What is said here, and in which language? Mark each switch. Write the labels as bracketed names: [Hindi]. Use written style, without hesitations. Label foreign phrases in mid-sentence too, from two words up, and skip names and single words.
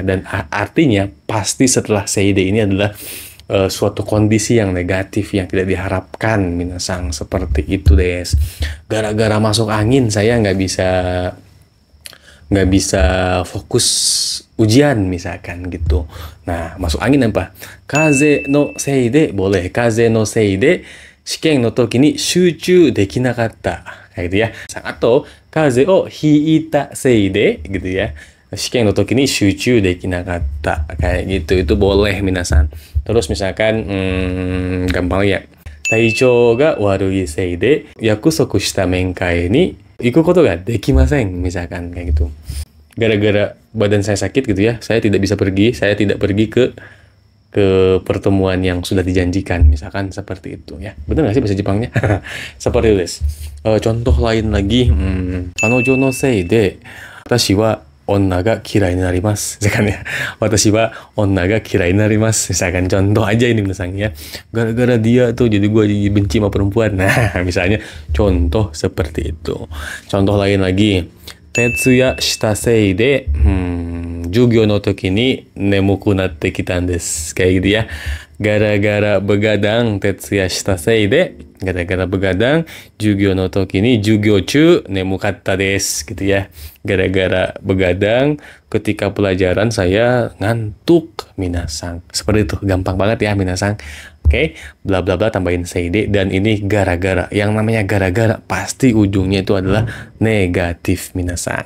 [Indonesian] Dan artinya pasti setelah seide ini adalah suatu kondisi yang negatif yang tidak diharapkan minasang. Seperti itu des. Gara-gara masuk angin saya nggak bisa fokus ujian misalkan gitu. Nah, masuk angin apa? [Japanese] 風邪のせいで boleh. 風邪のせいで試験の時に集中できなかった. [Indonesian] Kayak gitu ya. Atau [Japanese] 風邪を引いたせいで [Indonesian] gitu ya. [Japanese] 試験の時に集中できなかった. [Indonesian] Kayak gitu. Itu boleh minasan. Terus misalkan gampang ya. [Japanese] 体調が悪いせいで約束した面会に行くことができません. [Indonesian] Misalkan kayak gitu. Gara-gara badan saya sakit gitu ya, saya tidak bisa pergi, saya tidak pergi ke pertemuan yang sudah dijanjikan, misalkan seperti itu ya. Benar nggak sih bahasa Jepangnya? Seperti itu, des. Contoh lain lagi, [Japanese] 彼女のせいで私は女が嫌いになります. [Indonesian] Misalkan ya, [Japanese] 私は女が嫌いになります. [Indonesian] Misalkan contoh aja ini misalnya, gara-gara dia tuh jadi gue jadi benci sama perempuan. Nah, misalnya contoh seperti itu. Contoh lain lagi, [Japanese] 徹夜したせいで、授業の時に眠くなってきたんです. [Indonesian] Kayak gitu ya. Gara-gara begadang, [Japanese] 徹夜したせいで, [Indonesian] gara-gara begadang, [Japanese] 授業の時に授業中眠かったです. [Indonesian] Gitu ya. Gara-gara begadang, ketika pelajaran saya ngantuk, minasang. Seperti itu, gampang banget ya, minasang. Oke, bla bla bla tambahin seide, dan ini gara-gara. Yang namanya gara-gara pasti ujungnya itu adalah negatif, minasang.